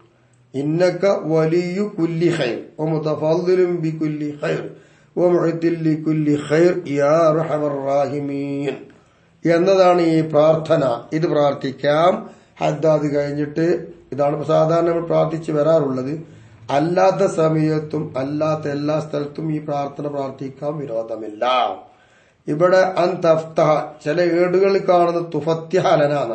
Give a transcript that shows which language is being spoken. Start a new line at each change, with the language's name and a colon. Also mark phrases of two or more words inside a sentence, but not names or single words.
Arabic: إنك ولي كل خير ومتفضل بكل خير ومعد لكل خير يا أرحم الراحمين
Malayalam: എന്നതാണ് ഈ പ്രാർത്ഥന. ഇത് പ്രാർത്ഥിക്കാം ഹദ്ദാദ് കഴിഞ്ഞിട്ട്. ഇതാണ് സാധാരണ നമ്മൾ പ്രാർത്ഥിച്ച് വരാറുള്ളത്. അല്ലാത്ത സമയത്തും അല്ലാത്ത എല്ലാ സ്ഥലത്തും ഈ പ്രാർത്ഥന പ്രാർത്ഥിക്കാം, വിരോധമില്ല. ഇവിടെ
Arabic: أن تفتح,
Malayalam: ചില ഏടുകളിൽ കാണുന്ന തുഫത്യഹലനാണ്.